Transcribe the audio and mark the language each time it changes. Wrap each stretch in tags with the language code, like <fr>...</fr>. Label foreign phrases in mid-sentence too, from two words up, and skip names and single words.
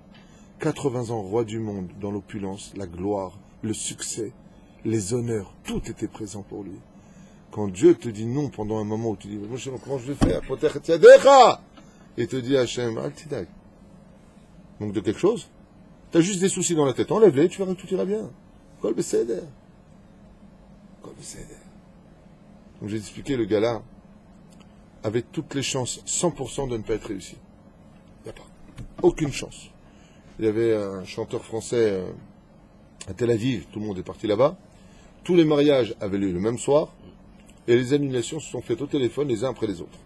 <fr>80 ans, roi du monde, dans l'opulence, la gloire, le succès, les honneurs, tout était présent pour lui. Quand Dieu te dit non pendant un moment où tu dis, comment je vais faire? Et te dit Hachem, Altidag. Donc de quelque chose? T'as juste des soucis dans la tête, enlève-les, tu verras que tout ira bien.</fr> <he>כל בסדר. כל בסדר.</he> <fr>Donc j'ai expliqué, le gars-là avait toutes les chances, 100% de ne pas être réussi. Il n'y a pas. Aucune chance. Il y avait un chanteur français à Tel Aviv, tout le monde est parti là-bas. Tous les mariages avaient lieu le même soir, et les annulations se sont faites au téléphone les uns après les autres.</fr>